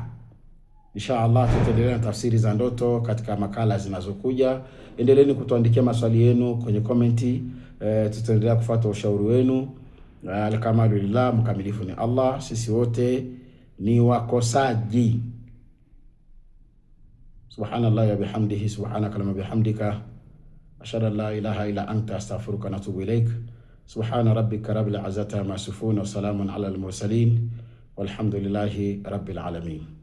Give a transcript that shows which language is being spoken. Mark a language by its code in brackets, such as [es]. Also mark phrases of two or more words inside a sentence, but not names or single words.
[sw] Inshallah tutaendelea na tafsiri za ndoto katika makala zinazokuja. Endeleeni kutuandikia maswali yenu kwenye komenti. Tutaendelea kufuata ushauri wenu. Alhamdulillah, mkamilifu ni Allah, sisi wote ni wakosaji. [ar] سبحان الله وبحمده سبحانك وبحمدك أشهد أن لا إله إلا أنت أستغفرك وأتوب إليك. سبحان ربك رب العزة عما يصفون وسلام على المرسلين والحمد لله رب العالمين.